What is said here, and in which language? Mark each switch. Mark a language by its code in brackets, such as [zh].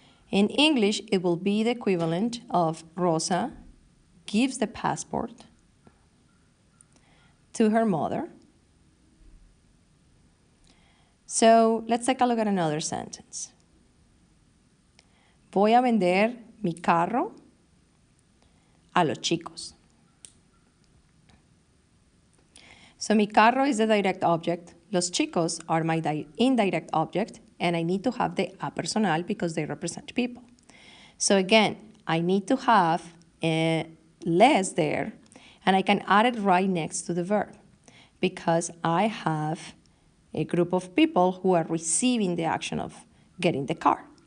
[en] In English, it will be the equivalent of Rosa gives the passport to her mother. So let's take a look at another sentence. [es] Voy a vender mi carro a los chicos. [en] So mi carro is the direct object. Los chicos are my indirect object, and I need to have the a personal because they represent people. So again, I need to have a les there, and I can add it right next to the verb because I have a group of people who are receiving the action of getting the car.